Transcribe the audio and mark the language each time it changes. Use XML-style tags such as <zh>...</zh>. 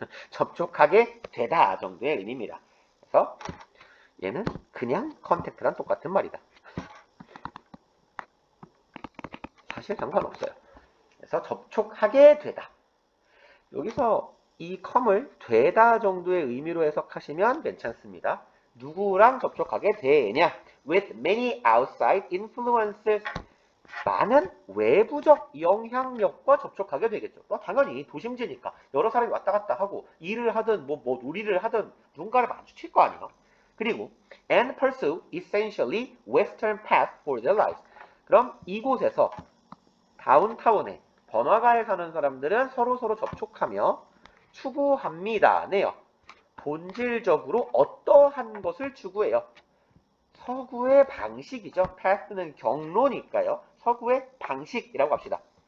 <ko>접촉하게 되다 정도의 의미입니다. 그래서 얘는 그냥 contact랑 똑같은 말이다. 사실 상관없어요. 그래서 접촉하게 되다. 여기서 이 come을 되다 정도의 의미로 해석하시면 괜찮습니다. 누구랑 접촉하게 되냐?</ko> <en>With many outside influences.</en> <ko>많은 외부적 영향력과 접촉하게 되겠죠. 당연히 도심지니까 여러 사람이 왔다 갔다 하고 일을 하든 뭐 놀이를 하든 누군가를 마주칠 거 아니에요.</ko> <en>그리고 and pursue essentially western path for their lives.</en> <ko>그럼 이곳에서 다운타운에 번화가에 사는 사람들은 서로 접촉하며 추구합니다. 네요. 본질적으로 어떠한 것을 추구해요? 서구의 방식이죠. path는 경로니까요. 서구의 방식이라고 합시다.</ko>